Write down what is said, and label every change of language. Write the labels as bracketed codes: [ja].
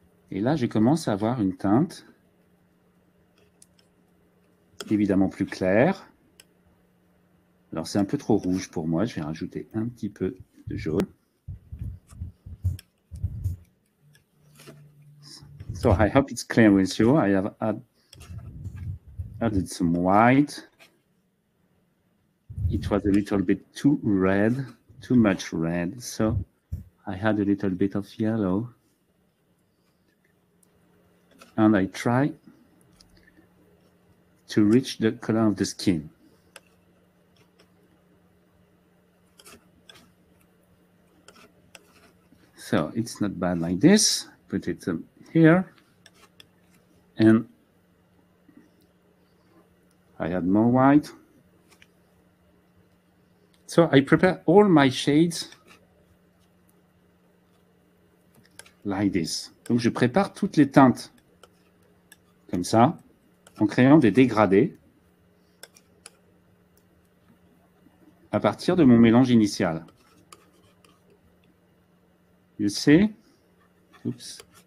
[fr] Et là, je commence à avoir une teinte évidemment plus claire. Alors, c'est un peu trop rouge pour moi. Je vais rajouter un petit peu de jaune. [en] So, I hope it's clear with you. I have added some white. It was a little bit too red, too much red. So, I had a little bit of yellow. And I try to reach the color of the skin. So it's not bad like this. Put it here. And I add more white. So I prepare all my shades like this. [fr] Donc je prépare toutes les teintes comme ça, en créant des dégradés à partir de mon mélange initial. [en] You see? Oops.